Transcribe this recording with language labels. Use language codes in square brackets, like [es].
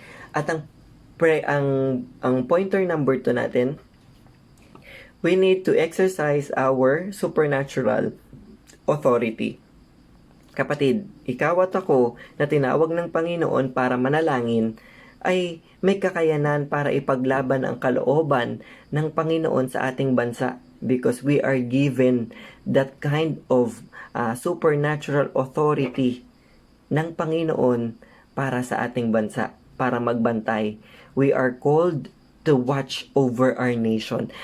[tl] At ang pointer number 2 natin, [en] we need to exercise our supernatural authority. [tl] Kapatid, ikaw at ako na tinawag ng Panginoon para manalangin ay may kakayanan para ipaglaban ang kalooban ng Panginoon sa ating bansa [en] because we are given that kind of supernatural authority [tl] ng Panginoon para sa ating bansa, para magbantay. [en] We are called to watch over our nation.